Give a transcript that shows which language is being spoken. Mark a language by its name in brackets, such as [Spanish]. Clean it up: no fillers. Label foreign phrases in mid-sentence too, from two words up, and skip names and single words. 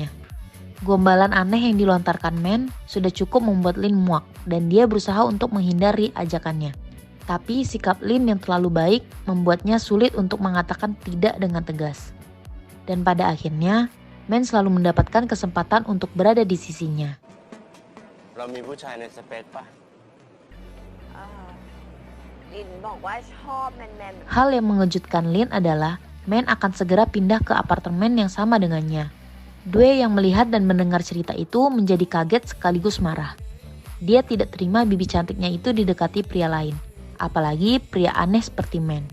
[Indonesian] Gombalan aneh yang dilontarkan Man sudah cukup membuat Lin muak dan dia berusaha untuk menghindari ajakannya. Tapi sikap Lin yang terlalu baik membuatnya sulit untuk mengatakan tidak dengan tegas. Dan pada akhirnya, Man selalu mendapatkan kesempatan untuk berada di sisinya. [Thai] เรามีผู้ชายในสเปซปะ ลินบอกว่าชอบแมน [Indonesian] Hal yang mengejutkan Lin adalah Man akan segera pindah ke apartemen yang sama dengannya. Due yang melihat dan mendengar cerita itu menjadi kaget sekaligus marah. Dia tidak terima bibi cantiknya itu didekati pria lain, apalagi pria aneh seperti Man.